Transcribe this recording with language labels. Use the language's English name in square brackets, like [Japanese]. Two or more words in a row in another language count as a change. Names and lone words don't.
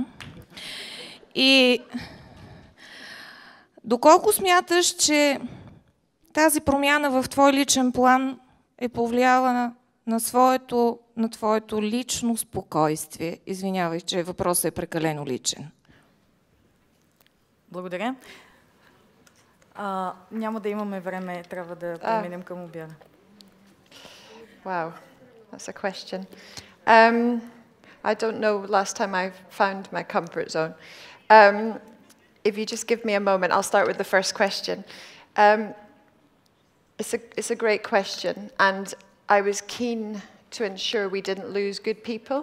[Bulgarian] И доколко смяташ, че тази промяна в твой личен план е повлияла на твоето лично спокойствие? Извинявай, че въпросът е прекалено личен. Благодаря. Няма да имаме време, трябва да преминем към обяда. [English] Wow, that's a question. I don't know last time I found my comfort zone. If you just give me a moment, I'll start with the first question. It's a great question, and I was keen to ensure we didn't lose good people.